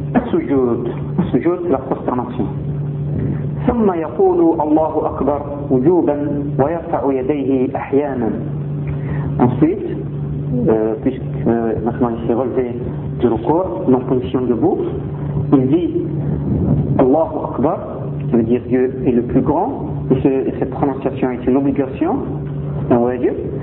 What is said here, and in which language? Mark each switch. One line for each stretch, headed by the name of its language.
French: Sujoud, c'est la prosternation.
Arabic: ثم يقول الله أكبر وجوبا ويرفع يديه أحيانا.
French: Ensuite, puisque maintenant il s'est relevé du recours, dans position debout, il dit Allahu Akbar, qui veut dire Dieu est le plus grand, et cette prononciation est une obligation, un wajib.